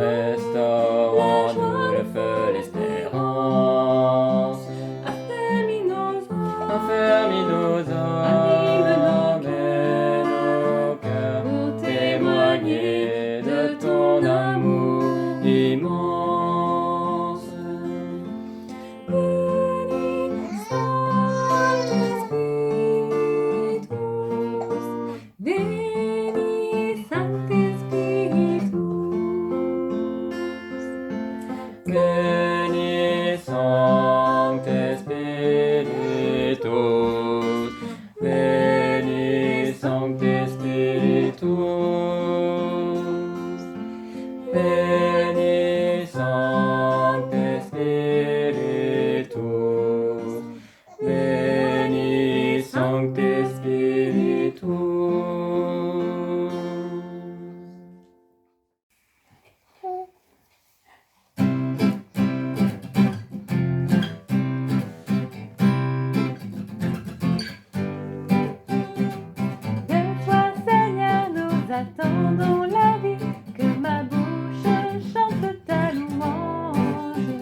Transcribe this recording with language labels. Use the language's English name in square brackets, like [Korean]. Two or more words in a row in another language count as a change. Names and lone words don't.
[French] restaure-nous le feu, l'espérance. affermis nos Affermis nos âmes et nos cœurs pour témoigner de ton amour immense. [Latin] Veni, Sancte Spiritus. Veni, Sancte Spiritus. Veni, Sancte Spiritus. Veni, Sancte Spiritus. Veni, Sancte Spiritus. [French] De toi, Seigneur, nous attendons la vie, que ma bouche chante ta louange.